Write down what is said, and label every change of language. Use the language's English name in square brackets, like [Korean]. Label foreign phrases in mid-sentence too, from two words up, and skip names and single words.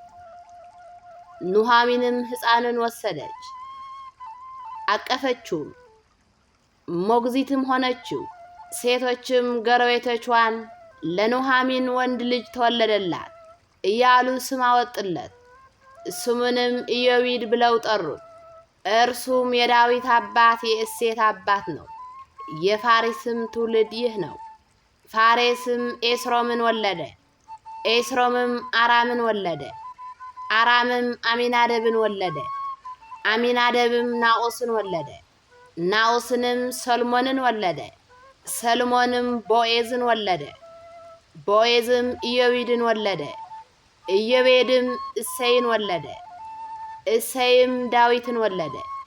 [Amharic] ኑኃሚንም ሕፃንን ወሰደች፣ አቀፈችው፣ ሞግዚትም ሆነችው። ሴቶችም ጎረቤቶቿን ለኑኃሚን ወንድ ልጅ ተወለደላት እያሉ ስም አወጡለት። ስሙንም ኢዮቤድ ብለው ጠሩት። እርሱም የዳዊት አባት የእሴት አባት ነው። የፋሬስም ትውልድ ይህ ነው። ፋሬስም ኤስሮምን ወለደ። ኤስሮምም አራምን ወለደ። አራምም አሚናደብን ወለደ። አሚናደብም ናኦስን ወለደ። ናኦስንም ሰልሞንን ወለደ። ሰልሞንም ቦዔዝን ወለደ። ቦዔዝም ኢዮቤድን ወለደ። ኢዮቤድም እሴይን ወለደ። እሴይም ዳዊትን ወለደ።